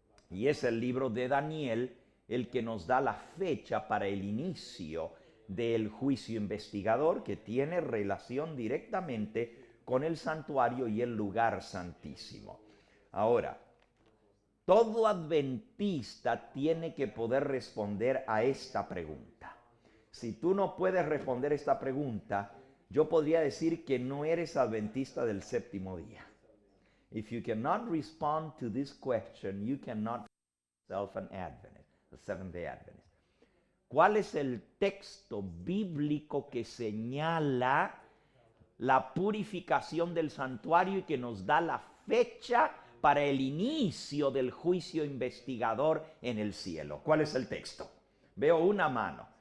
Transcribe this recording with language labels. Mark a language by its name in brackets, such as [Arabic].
[Spanish] Y es el libro de Daniel el que nos da la fecha para el inicio del juicio investigador, que tiene relación directamente con el santuario y el lugar santísimo. Ahora, todo adventista tiene que poder responder a esta pregunta. Si tú no puedes responder esta pregunta, yo podría decir que no eres adventista del séptimo día. [English] If you cannot respond to this question, you cannot be yourself an Adventist, a Seventh-day Adventist. [Spanish] ¿Cuál es el texto bíblico que señala la purificación del santuario y que nos da la fecha para el inicio del juicio investigador en el cielo? ¿Cuál es el texto? Veo una mano.